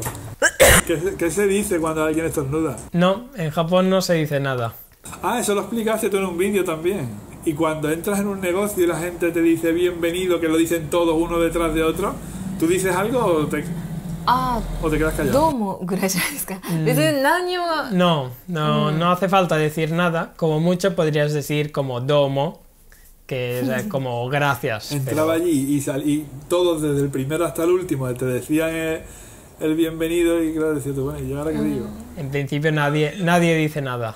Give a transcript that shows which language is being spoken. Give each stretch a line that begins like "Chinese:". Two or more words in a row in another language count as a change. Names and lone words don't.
Spanish: ¿Qué se dice cuando alguien estornuda? No, en Japón no se dice nada. Ah, eso lo explicaste tú en un vídeo también. Y cuando entras en un negocio y la gente te dice bienvenido, que lo dicen todos uno detrás de otro, ¿tú dices algo o te quedas callado?
Japanese: どうもぐらいじゃないですか。別に何にも。
Spanish: No hace falta decir nada. Como mucho podrías decir como domo, que es como gracias. Entraba allí y todos, desde el primero hasta el último, te decían el bienvenido, y claro, decías tú, bueno, ¿y yo ahora qué digo? En principio nadie dice nada.